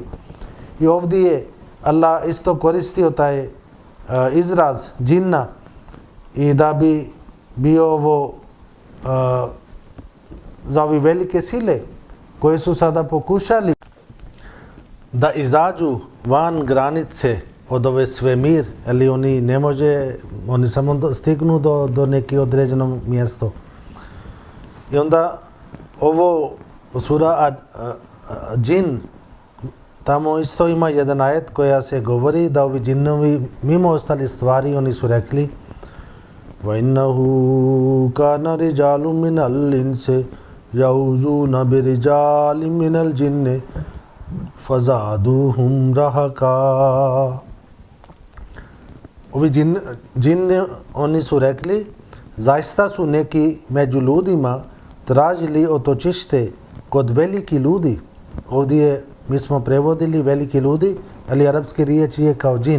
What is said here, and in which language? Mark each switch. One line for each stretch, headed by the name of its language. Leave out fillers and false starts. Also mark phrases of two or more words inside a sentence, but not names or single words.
Bosnian: I ovdje je Allah isto koristio taj izraz džinna i da bi bio ovo za ove velike sile koje su sada pokušali da izađu van granice od ove svemir, ali oni ne može, oni samo stignu do neke određeno mjesto. I onda ovo sura džin, tamo isto ima jedan ajet koja se govori da ovi džinovi mimo ostali stvari oni su rekli
Arabic: وَإِنَّهُ كَانَ رِجَالٌ مِنَ الْإِنسِ يَعُوذُونَ بِرِجَالٍ مِنَ الْجِنِّ فَزَادُوهُمْ رَهَقًا.
Bosnian: Ovi džini oni su rekli zaista su neki među ljudima tražili otočište kod veliki ljudi. Ovdje mi smo prevodili veliki ljudi, ali arapski riječ je kao džin.